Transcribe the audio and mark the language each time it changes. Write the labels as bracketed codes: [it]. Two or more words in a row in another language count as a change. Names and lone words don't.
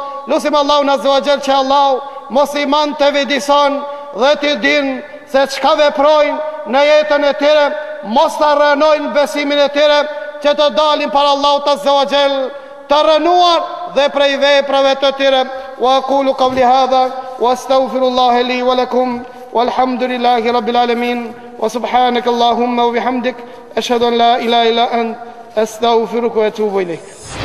[sq] Lutim Allahun [ar] عز وجل [sq] që Allah musliman të vidison dhe të din se çka veprojnë në jetën e tyre, mos të rënojnë besimin e tyre, që të dalin para Allahut [ar] عز وجل [sq] të rënuar dhe prej veprave të tyre. [ar] وأقول قولي هذا وأستغفر الله لي ولكم والحمد لله رب العالمين وسبحانك اللهم وبحمدك أشهد أن لا إله إلا أنت أستغفرك وأتوب إليك.